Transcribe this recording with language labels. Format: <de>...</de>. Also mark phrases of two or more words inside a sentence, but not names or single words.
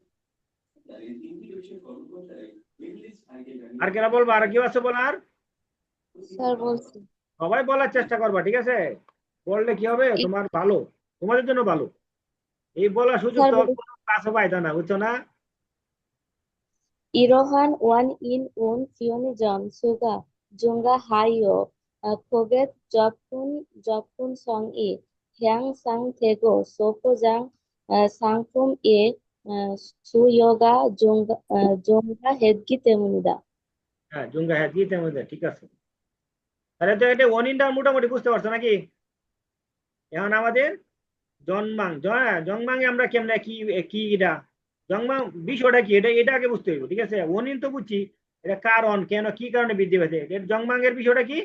<bn>আর কেন বলবো, আর কেউ আছে বলার? স্যার বলছি সবাই বলার চেষ্টা করবা, ঠিক আছে? বললে কি হবে, তোমার ভালো, তোমাদের জন্য ভালো। এই বলার সুযোগ তো কাছে পাইতা না, বুঝছো না?</bn> <ko>이러한 원인은 피오니즘 수가 증가하여 고객 접근성이 향상되고 소포장 상품의 수요가 증가했기 때문이다.</ko> <bn>হ্যাঁ জুঙ্গা হ্যাঁ দিয়ে তেমন, ঠিক আছে। তাহলে তো এটা ওয়ানিনটা মোটামুটি বুঝতে পারছো নাকি? এখন আমাদের জংমাং আমরা কেমনে কি কি এটা জংমাং বিষয়টা কি, এটা আগে বুঝতে হইব, ঠিক আছে? ওয়ানিন তো বুঝছি, এটা কারণ কেন কি কারণে বৃদ্ধি পেয়েছে, এর জংমাং এর বিষয়টা কি?</bn>